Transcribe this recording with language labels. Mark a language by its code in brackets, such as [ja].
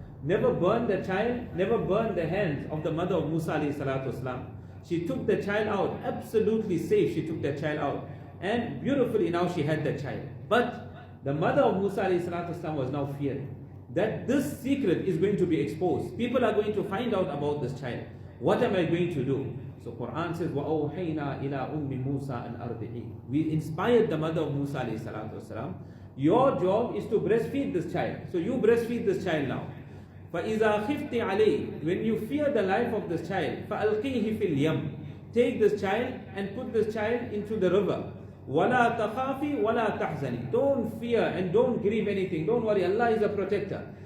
[en] Never burn the child, never burn the hands of the mother of Musa alayhi salatu wasalam. She took the child out, absolutely safe she took the child out. And beautifully now she had the child. But the mother of Musa alayhi salatu wasalam was now fearing that this secret is going to be exposed. People are going to find out about this child. What am I going to do? So Quran says, [ar] وَأَوْحَيْنَا إِلَىٰ أُمِّ مُوسَىٰ أَنْ أَرْضِعِيهِ. [en] We inspired the mother of Musa alayhi salatu wasalam. Your job is to breastfeed this child. So you breastfeed this child now. [ar] فَإِذَا خِفْتِ عَلَيْهِ. [en] When you fear the life of this child, [ar] فَأَلْقِيهِ فِي الْيَمِّ. [en] Take this child and put this child into the river. [ar] وَلَا تَخَافِي وَلَا تَحْزَنِي. [en] Don't fear and don't grieve anything. Don't worry, Allah is a protector.